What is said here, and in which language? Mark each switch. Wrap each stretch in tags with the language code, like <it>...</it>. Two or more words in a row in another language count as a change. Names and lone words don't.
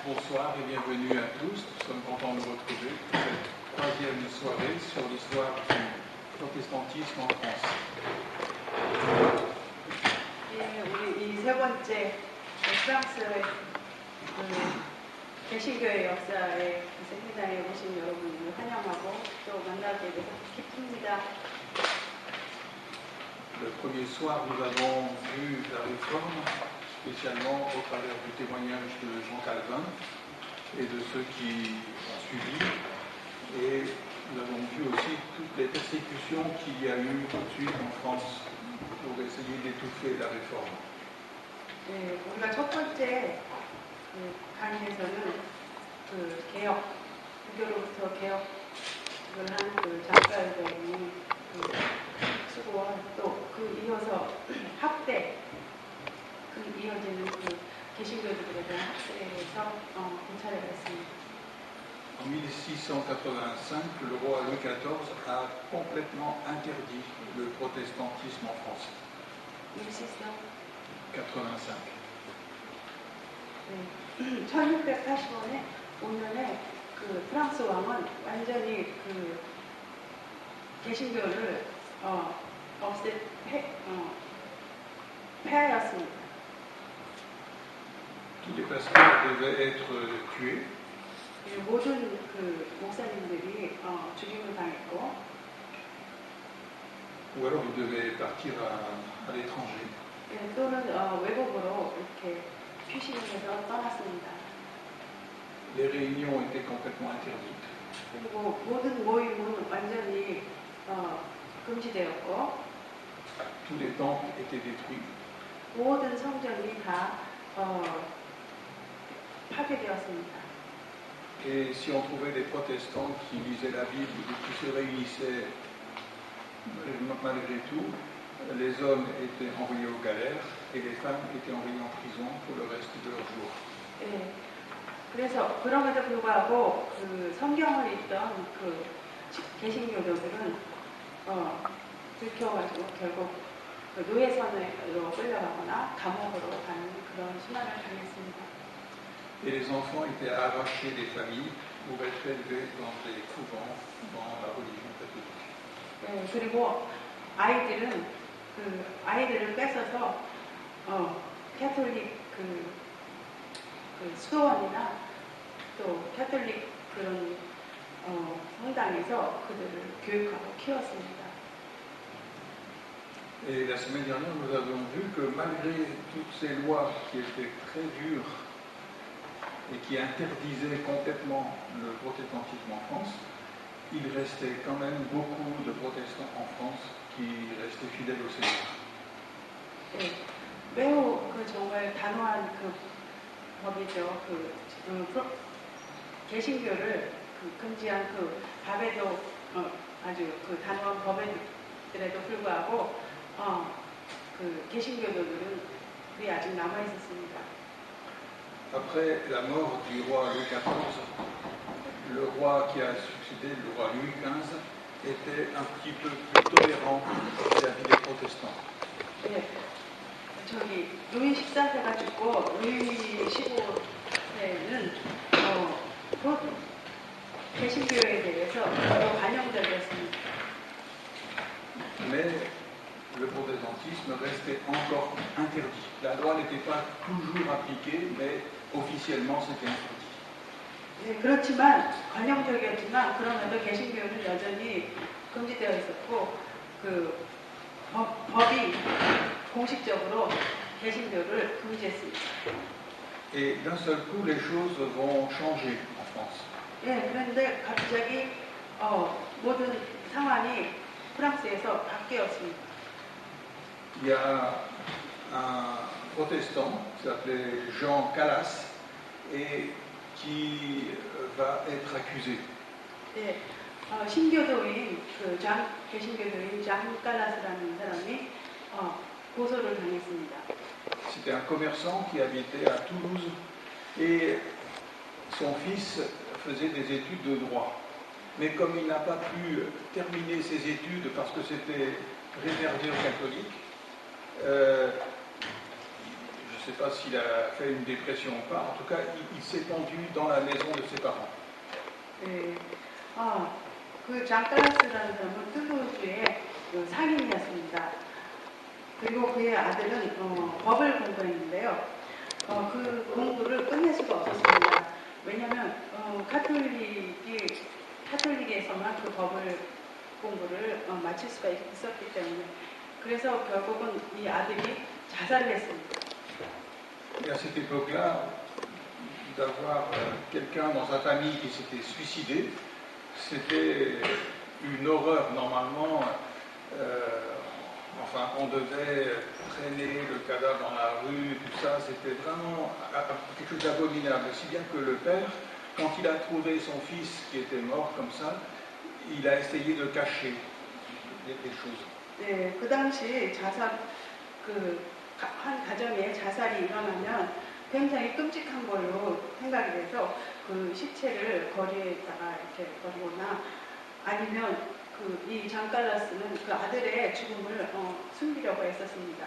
<fr>bonsoir et bienvenue à tous. Nous sommes contents de vous retrouver pour cette troisième soirée sur l'histoire du protestantisme en France.</fr> <ko>예, 우리 이 세 번째 프랑스의 개신교의 역사에 세미나에 오신 여러분을 환영하고 또 만나게 돼서 기쁩니다.</ko> <fr>Le premier soir, nous avons vu la réforme, spécialement au travers du témoignage de Jean Calvin et de ceux qui ont suivi. Et nous avons vu aussi toutes les persécutions qu'il y a eu tout de suite en France pour essayer d'étouffer la réforme.</fr> <ko>예, 우리가 첫 번째 강의에서는 개혁, 불교로부터 개혁을 하는 작가들의 수고와 또 이어서 학대, 이어지는 개신교들에 대한 학대에서 공찰을 했습니다.</ko> <fr>En 1685, le roi Louis XIV a complètement interdit le protestantisme en France. 1685.</fr> <ko>1685년에 프랑스 왕은 완전히 개신교를 폐하였습니다.</ko> <fr>Tous les pasteurs devaient être tués.</fr> <ko>모든 목사님들이 죽임을 당했고,</ko> <fr>ou alors ils devaient partir à l'étranger.</fr> <ko>또는 외국으로 이렇게 피신해서 떠났습니다.</ko> <fr>Les réunions étaient complètement interdites.</fr> <ko>그리고 모든 모임은 완전히 금지되었고,</ko> <fr>tous les temples étaient détruits.</fr> <ko>모든 성전이 다 파괴되었습니다.</ko> <fr>Et si on trouvait des protestants qui lisaient la Bible et qui se réunissaient malgré tout, les hommes étaient envoyés aux galères et les femmes étaient envoyées en prison pour le reste de leur jour.</fr> <ko>네, 그래서 그럼에도 불구하고 성경을 읽던 개신교도들은 들켜가지고 결국 노예선으로 끌려가거나 감옥으로 가는 그런 순환을 당했습니다.</ko> <fr>Et les enfants étaient arrachés des familles pour être élevés dans des couvents dans la religion catholique.</fr> <ko>네, 그리고 아이들은 아이들을 뺏어서 캐톨릭 수도원이나 또 캐톨릭 그런 성당에서 그들을 교육하고 키웠습니다.</ko> <fr>Et la semaine dernière, nous avons vu que malgré toutes ces lois qui étaient très dures et qui interdisaient complètement le protestantisme en France, il restait quand même beaucoup de protestants en France qui restaient fidèles au Seigneur.</fr> <ko>네, 매우 정말 단호한 법이죠. 개신교를 금지한 법에도 아주 단호한 법에도 불구하고 개신교도들은 그게 아직 남아 있었습니다.</ko> <fr>Après la mort du roi Louis XIV, le roi qui a succédé, le roi Louis XV, était un petit peu plus tolérant vis-à-vis des protestants.</fr> <ko>네, 루이 14세가 죽고 루이 15세는 개신교에 대해서 더 관용적이었습니다.</ko> <fr>Mais le protestantisme restait encore interdit. La loi n'était pas toujours appliquée, mais officiellement c'était interdit.</fr> <ko>네, 그렇지만 관용적이었지만 그러면서 개신교는 여전히 금지되어 있었고 법이 공식적으로 개신교를 금지했습니다.</ko> <fr>Et d'un seul coup, les choses vont changer en France.</fr> <ko>예, 그런데 갑자기 모든 상황이 프랑스에서 바뀌었습니다.</ko> <fr>Il y a un protestant qui s'appelait Jean Calas et qui va être accusé.</fr> <ko>네, 신교도인 개신교도인 장 칼라스라는 사람이 고소를 당했습니다.</ko> <fr>C'était un commerçant qui habitait à Toulouse et son fils faisait des études de droit. Mais comme il n'a pas pu terminer ses études parce que c'était réservé aux catholiques, je ne sais pas s'il a fait une dépression ou pas. En tout cas, il s'est pendu dans la maison de ses parents.</fr> <ko>네. 그 장가라스라는 사람은 툴루즈의 그 상인이었습니다. 그리고 그의 아들은 법을 공부했는데요. 그 공부를 끝낼 수가 없었습니다. 왜냐하면 카톨릭에서만 그 법을 공부를 마칠 수가 있었기 때문에 그래서 결국은 이 아들이 자살을 했습니다.</ko> <fr>Et à cette époque-là, d'avoir quelqu'un dans sa famille qui s'était suicidé, c'était une horreur. Normalement, on devait traîner le cadavre dans la rue, tout ça, c'était vraiment quelque chose d'abominable. Si bien que le père, quand il a trouvé son fils qui était mort comme ça, il a essayé de cacher des choses.</fr> <ko>네, 그 당시 한 가정에 자살이 일어나면 굉장히 끔찍한 걸로 생각이 돼서 그 시체를 거리에다가 이렇게 버리거나 아니면 이 장칼라스는 그 아들의 죽음을 숨기려고 했었습니다.</ko>